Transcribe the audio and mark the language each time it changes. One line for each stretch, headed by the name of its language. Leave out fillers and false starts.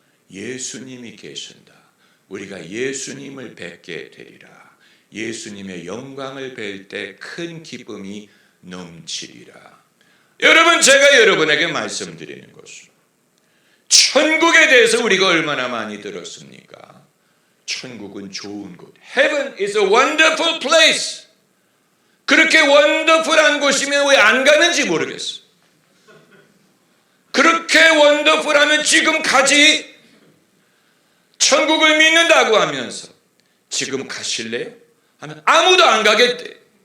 Korean: 예수님이 계신다. 우리가 예수님을 뵙게 되리라. 예수님의 영광을 뵐 때 큰 기쁨이 넘치리라. 여러분, 제가 여러분에게 말씀드리는 것은 천국에 대해서 우리가 얼마나 많이 들었습니까? 천국은 좋은 곳.
English: Heaven is a wonderful place.
Korean: 그렇게 원더풀한 곳이면 왜 안 가는지 모르겠어. 그렇게 원더풀하면 지금 가지. 천국을 믿는다고 하면서 지금 가실래요? 하면 아무도 안 가겠대.